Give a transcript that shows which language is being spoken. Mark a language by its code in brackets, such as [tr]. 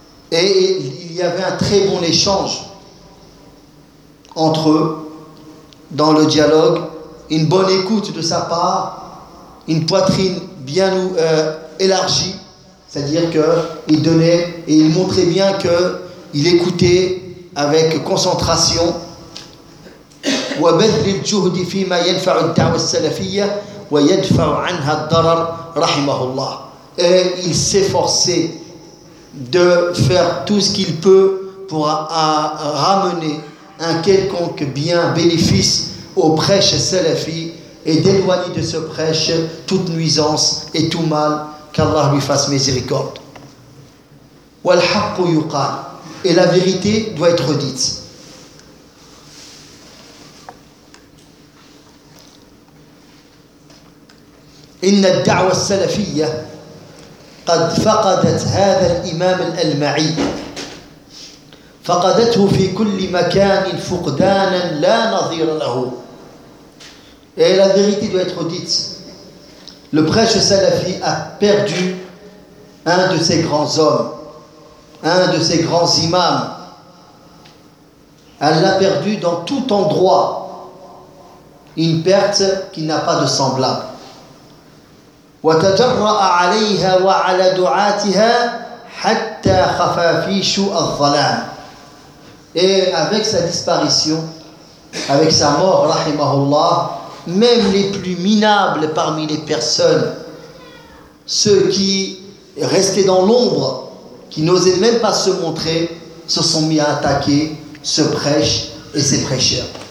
[fr] Et il y avait un très bon échange entre eux, dans le dialogue, une bonne écoute de sa part, une poitrine bien élargie, c'est-à-dire qu'il donnait et il montrait bien qu'il écoutait avec concentration. [ar] وبذل الجهد فيما ينفع الدعوة السلفية ويدفع عنها الضرر رحمه الله. [fr] Et il s'efforçait de faire tout ce qu'il peut pour ramener un quelconque bien bénéfice au prêche salafi et d'éloigner de ce prêche toute nuisance et tout mal, qu'Allah lui fasse miséricorde. [ar] والحق يقال, [fr] et la vérité doit être dite. [ar] إن الدعوة السلفية قد فقدت هذا الإمام الألمعي فقدته في كل مكان فقدانا لا نظير له. [fr] Et la vérité doit être dite. Le prêche salafi a perdu un de ses grands hommes, un de ses grands imams. Elle l'a perdu dans tout endroit. Une perte qui n'a pas de semblable. [ar] وتجرأ عليها وعلى دعاتها حتى خفافيش الظلام. [fr] Et avec sa disparition, avec sa mort, rahimahullah, même les plus minables parmi les personnes, ceux qui restaient dans l'ombre, qui n'osaient même pas se montrer, se sont mis à attaquer ce prêche et ses prêcheurs.